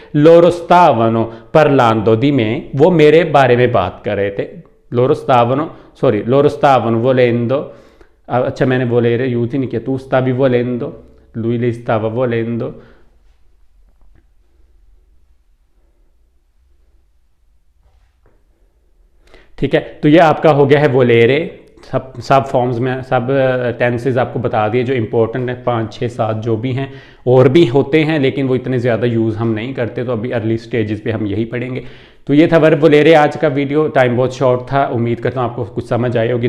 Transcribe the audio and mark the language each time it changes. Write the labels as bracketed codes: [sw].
[it] loro stavano parlando di me, [hi] वो मेरे बारे में बात कर रहे थे। [it] loro stavano volendo, [hi] अच्छा मैंने volere यूज ही नहीं किया। [it] tu stavi volendo, lui lei stava volendo, ठीक है। [hi] तो ये आपका हो गया है वोलेरे। सब फॉर्म्स में सब टेंसेज आपको बता दिए जो इंपॉर्टेंट है, 5, 6, 7 जो भी हैं, और भी होते हैं लेकिन वो इतने ज़्यादा यूज़ हम नहीं करते, तो अभी अर्ली स्टेजेस पे हम यही पढ़ेंगे। तो ये था वर्ब वोलेरे आज का वीडियो। टाइम बहुत शॉर्ट था, उम्मीद करता हूँ आपको कुछ समझ आई होगी।